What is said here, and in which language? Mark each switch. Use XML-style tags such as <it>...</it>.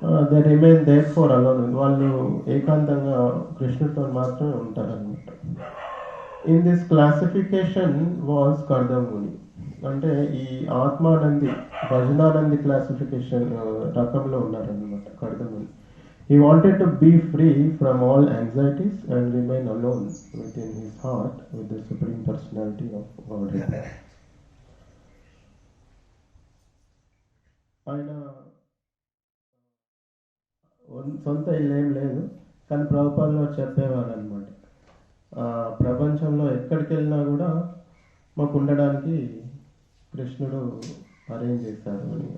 <en>They remain there for alone.</en> <te>వాళ్ళు ఏకాంతంగా కృష్ణుడితో మాత్రమే ఉంటారు అనమాట.</te> <en>in this classification was</en> <te>కర్దముని. అంటే ఈ ఆత్మానంది భజనానంది క్లాసిఫికేషన్ రకంలో ఉన్నారనమాట కర్దముని.</te> <en>He wanted to be free from all anxieties and remain alone within his heart with the Supreme Personality of Godhead.</en> <te>ఆయన సొంత ఇల్లు ఏం లేదు, కానీ ప్రభుపాదులు చెప్పేవారు అనమాట, ప్రపంచంలో ఎక్కడికి వెళ్ళినా కూడా మాకు ఉండడానికి కృష్ణుడు అరేంజ్ చేశారు అని.</te>